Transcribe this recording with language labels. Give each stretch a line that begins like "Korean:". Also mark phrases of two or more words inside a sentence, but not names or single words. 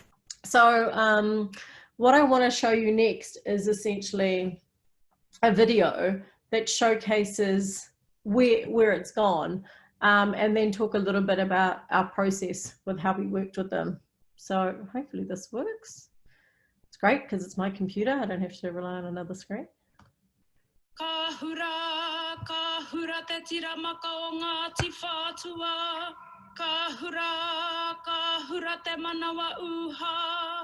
English: So what I want to show you next is essentially a video that showcases where it's gone, and then talk a little bit about our process with how we worked with them. So hopefully this works. It's great because it's my computer. I don't have to rely on another screen.
Māori: Ka hura te tira maka o Ngāti Whātua. Ka hura te manawa uha.